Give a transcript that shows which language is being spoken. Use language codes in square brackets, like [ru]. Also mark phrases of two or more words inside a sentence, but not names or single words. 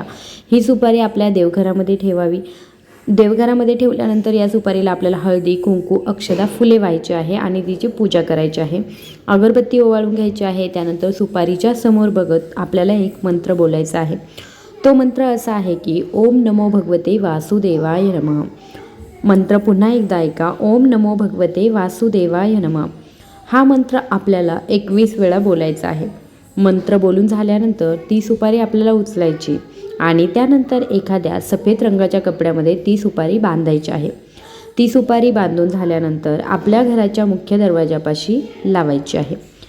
[mr] ही सुपारी आपल्या देवघरामध्ये ठेवावी. देवघरामध्ये ठेवल्यानंतर या सुपारीला आपल्याला हळदी, कुंकू, अक्षता, फुले व्हायची आहे आणि तिची पूजा करायची आहे. अगरबत्ती ओवाळून घ्यायची आहे. त्यानंतर सुपारीच्या समोर बघत आपल्याला एक मंत्र बोलायचा आहे. तो मंत्र असा आहे की [sa] ओम नमो भगवते वासुदेवाय नमः. [mr] मंत्र पुन्हा एकदा ऐका. [sa] ओम नमो भगवते वासुदेवाय नमः. [mr] हा मंत्र आपल्याला 21 वेळा बोलायचा आहे. मंत्र बोलून झाल्यानंतर ती सुपारी आपल्याला उचलायची आणि त्यानंतर एखाद्या सफेद रंगाच्या कपड्यामध्ये ती सुपारी बांधायची आहे. ती सुपारी बांधून झाल्यानंतर आपल्या घराच्या मुख्य दरवाजापाशी लावायची आहे.